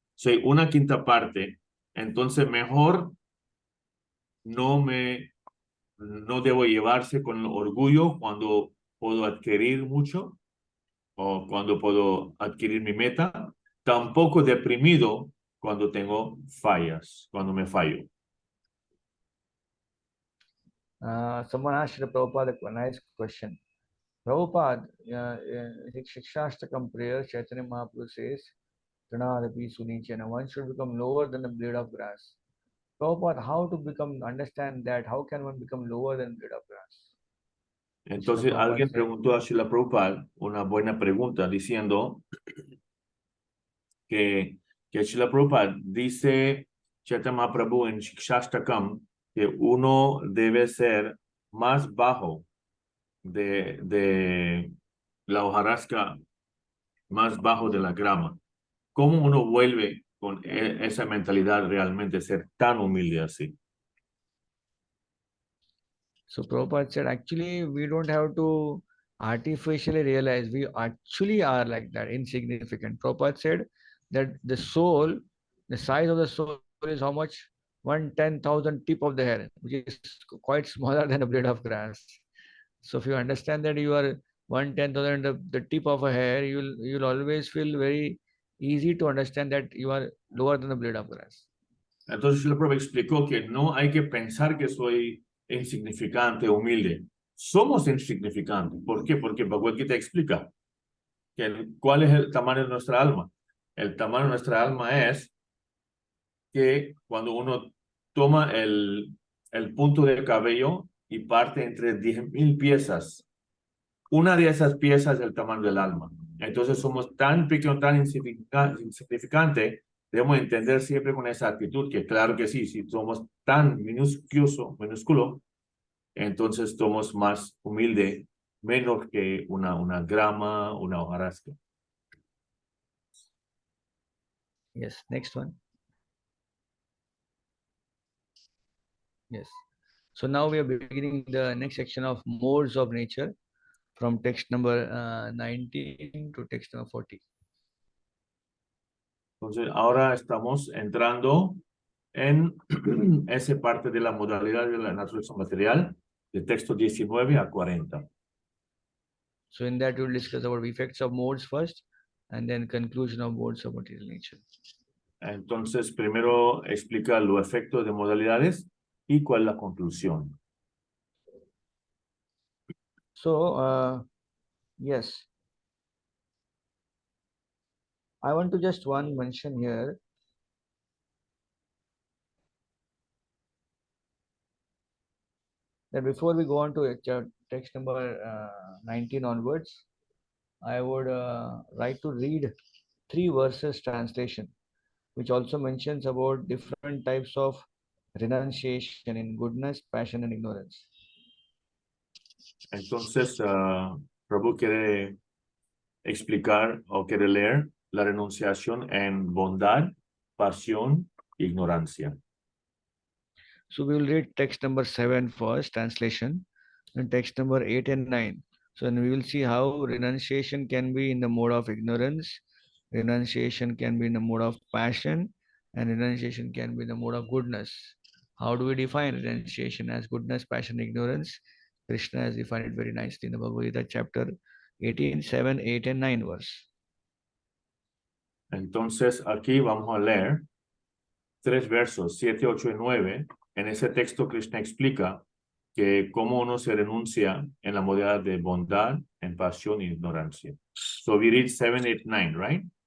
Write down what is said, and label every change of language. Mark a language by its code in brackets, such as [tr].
[es] Soy una quinta parte. Entonces mejor no debo llevarse con orgullo cuando puedo adquirir mucho o cuando puedo adquirir mi meta. Tampoco deprimido cuando tengo fallas, cuando me fallo. [en] Someone asked Prabhupada a nice question. Prabhupada, Shikshashtakam prayer, Chaitanya Mahaprabhu says, [sa] Pranadapi Sunichana, [en] one should become lower than the blade of grass. Prabhupada, how to understand that? How can one become lower than blade of grass? [es] Entonces alguien preguntó a Srila Prabhupada una buena pregunta diciendo que Srila Prabhupada dice Chaitanya Mahaprabhu en Shikshashtakam que uno debe ser más bajo de la hojarasca, más bajo de la grama. ¿Cómo uno vuelve con esa mentalidad realmente ser tan humilde así? [en] So Prabhupada said, actually, we don't have to artificially realize we actually are like that, insignificant. Prabhupada said that the soul, the size of the soul is how much? 1/10,000 tip of the hair, which is quite smaller than a blade of grass. So if you understand that you are 1/10,000 the tip of a hair, you'll always feel very easy to understand that you are lower than the blade of grass. [es] Entonces el Prabhupada explicó que no hay que pensar que soy insignificante, humilde. Somos insignificantes. ¿Por qué? Porque Bhagavad Gita explica que cuál es el tamaño de nuestra alma. El tamaño de nuestra alma es que cuando uno toma el punto de cabello y parte entre 10,000 piezas, una de esas piezas es el tamaño del alma. Entonces somos tan pequeños, tan insignificantes, debemos entender siempre con esa actitud que claro que sí, si somos tan minúsculo, entonces somos más humildes, menos que una grama, una hojarasca. [en] Yes, next one. Yes. So now we are beginning the next section of modes of nature from text number 19 to text number 40. [es] Entonces ahora estamos entrando en esa parte de la modalidad de la naturaleza material, de texto 19 a 40. [en] So in that we'll discuss about effects of modes first, and then conclusion of modes of material nature. [es] Entonces, primero explica los efectos de modalidades y cuál es la conclusión. [en] So, yes, I want to just one mention here. That before we go on to text number 19 onwards, I would like to read 3 verses translation, which also mentions about different types of renunciation in goodness, passion, and ignorance. [es] Entonces, Prabhu quiere explicar o quiere leer la renunciación en bondad, pasión, ignorancia. [en] So we will read text number 7 first, translation, and text number 8 and 9. So then we will see how renunciation can be in the mode of ignorance, renunciation can be in the mode of passion, and renunciation can be in the mode of goodness. How do we define renunciation as goodness, passion, ignorance? Krishna has defined it very nicely in the Bhagavad Gita chapter 18, 7, 8 and 9 verse. [es] Entonces, aquí vamos a leer 3 versos, 7, 8 y 9. En ese texto, Krishna explica que cómo uno se renuncia en la modalidad de bondad, en pasión y ignorancia. [en] So we read 7, 8, 9, right?